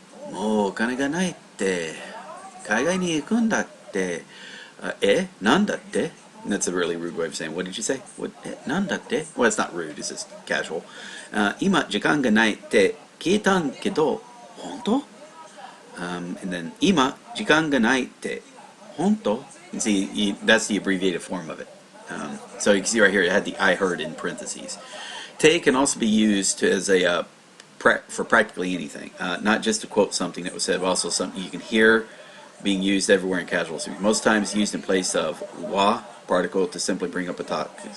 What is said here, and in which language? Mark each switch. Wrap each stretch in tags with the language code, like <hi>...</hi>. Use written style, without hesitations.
<ja>もうお金がないって海外に行くんだってなんだって</ja> <en>That's a really rude way of saying what did you say? What,</en> <ja>なんだって</ja> <en>Well, it's not rude, it's just casual.</en> <ja>今時間がないって聞いたんけど本当</ja> <en>and then</en> <ja>今時間がないって本当</ja> <en>See, that's the abbreviated form of it. So you can see right here it had the I heard in parentheses. Te can also be used as a for practically anything, not just to quote something that was said, but also something you can hear being used everywhere in casual speech. Most times used in place of wa particle to simply bring up a thought.</en>